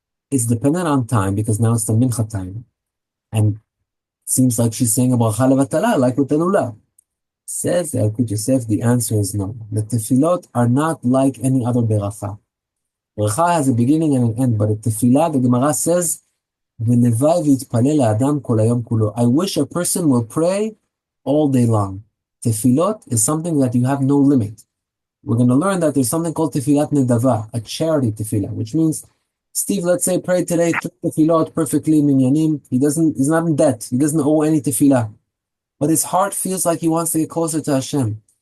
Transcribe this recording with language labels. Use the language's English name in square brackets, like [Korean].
[English] It's dependent on time, because now it's the mincha time. And seems like she's saying a bracha levatala, like with the lulav. Says the Yalkut Yosef, the answer is no. The tefillot are not like any other beracha. Beracha has a beginning and an end, but a tefillah, the Gemara says, [Hebrew] ולוואי ויתפלל האדם כל היום כולו. [English] I wish a person will pray all day long. Tefillot is something that you have no limit. We're going to learn that there's something called tefillat Nedava, a charity tefillah, which means Steve, let's say, prayed today, 3 tefillot perfectly, minyanim. He's not in debt. He doesn't owe any tefillah. But his heart feels like he wants to get closer to Hashem.